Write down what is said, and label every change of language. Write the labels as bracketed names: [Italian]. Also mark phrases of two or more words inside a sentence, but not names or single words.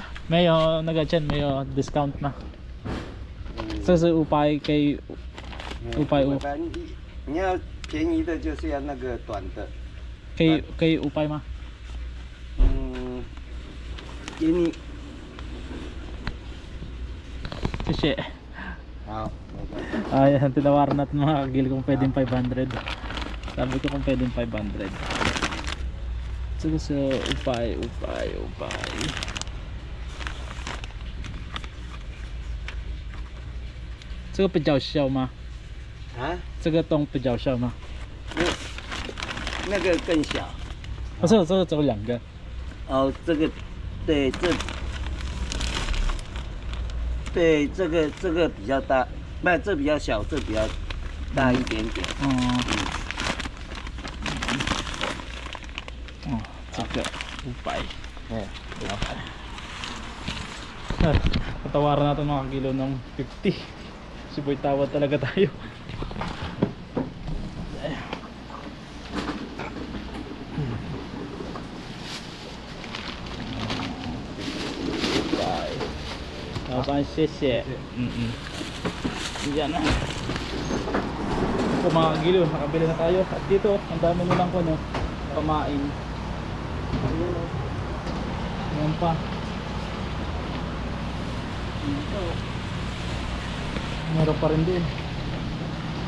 [Chinese] 没有那个钱没有 discount 吗？这是500给550。你要便宜的，就是要那个短的。给500吗？给你。谢谢。好。 [Filipino] Ayan, tinawaran natin mga kagil kung pwedeng 500. Sabi ko kung pwedeng 500. [Chinese] 这个是500。这个比较小吗？啊？这个洞比较小吗？那个更小。不是，这个只有2个。哦，这个，对，这个比较大，不，这比较小，这比较大一点点。这个500。哎， [Filipino] Patawaran natin mga kilo ng 50. Siboy tawad talaga tayo. Lapan, 谢谢。Diyan na. Ito mga kagiliw, nakabili na tayo. At dito, ang dami nilang pamain. Ayan pa. Ito. Meron pa rin din.